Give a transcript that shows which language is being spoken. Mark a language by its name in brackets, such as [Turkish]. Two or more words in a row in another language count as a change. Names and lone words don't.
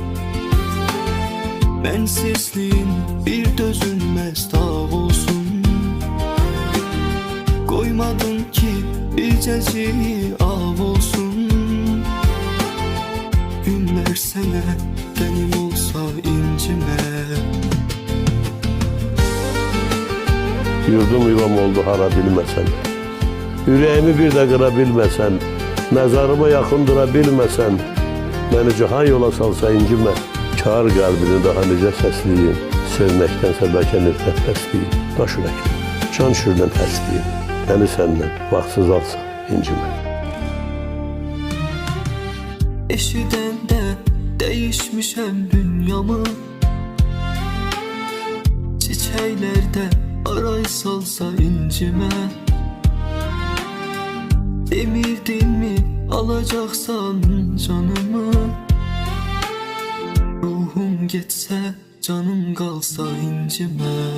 [Turkish] Bensizliğin bir dözülmez dağ olsun. Koymadın ki bilceciği av olsun. Günler sene benim olsa incime. [Azerbaijani] Yurdum yuvam oldu hara bilməsən, ürəyimi bir də qıra bilməsən, məzarıma yaxın dura bilməsən, məni cahan yola salsa incimə. Kar qəlbini daha necə səsliyim, sevməkdənsə bəlkə nifrət bəsliyim. Daş ürəkli, can şürdən təsliyim, məni səndən vaxtsız alsa incimə. [Turkish] Eşidəndə değişmişəm dünyamı. Çiçeklerde aray salsa incime. Demirdin mi alacaksan canımı? Ruhum gitse canım kalsa incime.